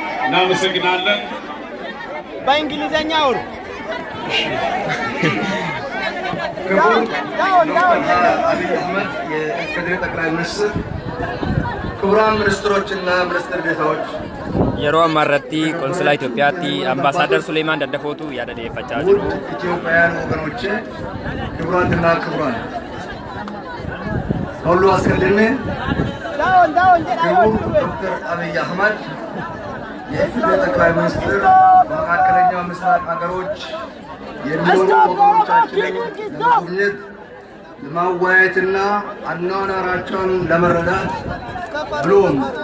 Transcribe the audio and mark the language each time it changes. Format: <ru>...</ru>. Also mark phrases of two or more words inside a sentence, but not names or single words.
<am>እናመሰግናለን። በእንግሊዘኛ አውሩ። ክቡር ዶክተር አብይ አህመድ የኢፌዴሪ ጠቅላይ ሚኒስትር፣ ክቡራን ሚኒስትሮችና ሚኒስትር ዴኤታዎች፣</am> <om>yeroo ammarratti konsulaa Itoophiyaatti ambaasaadar Suleemaan Daddafootu yaada dhiyeeffachaa jiru.</om> <am>ኢትዮጵያውያን ወገኖቼ፣ ክቡራትና ክቡራን ሁሉ አስቀድሜ ክቡር ዶክተር አብይ አህመድ የኢፌዴሪ ጠቅላይ ሚኒስትር በመካከለኛው ምስራቅ ሀገሮች የሚኖሩ ወገኖቻችንን ለመጎብኘት ለማወያየትና አኗኗራቸውን ለመረዳት ብሎም</am>